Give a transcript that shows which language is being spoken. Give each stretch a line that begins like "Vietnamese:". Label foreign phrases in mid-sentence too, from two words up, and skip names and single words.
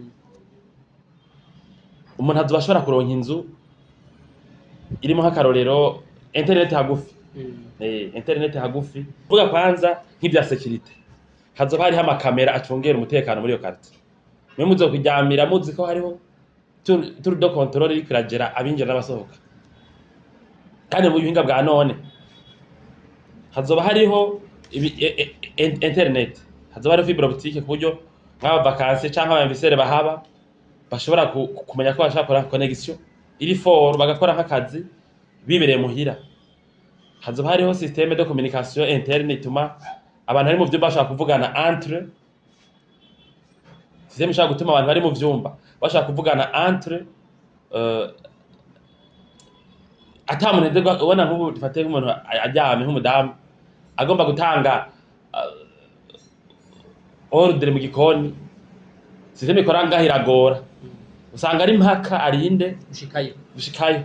Rundi: Umuntu azoba ashobora kuronka inzu irimo nk'akarorero internet hagufi, internet hagufi, vuga kwanza nk'ibya security, hazoba hariho amakamera acungera umutekano muri iyo quartier. Mwe muzo kuryamira muzi ko hariho
French: tour de contrôle
Rundi: iri kuragera abinjira n'abasohoka, kandi mu buhinga bwa none hazoba hariho internet, hazoba hariho
French: fibre optique
Rundi: ku buryo nk'aba vacances canke aba investisseurs bahaba bashobora kumenya ko bashaka gukora connection iri fort bagakora nk'akazi bibereye muhira. Hazoba hariho
French: systeme de communication interne
Rundi: ituma abantu bari mu vyumba bashaka kuvugana entre, systeme ishaka gutuma abantu bari mu vyumba bashaka kuvugana entre ata muntu ubona nk'ubu dufate nk'umuntu aryamye nk'umudamu agomba gutanga ordre mu gikoni, systeme ikora ngaho iragora, usanga ari mpaka arinde gushikayo.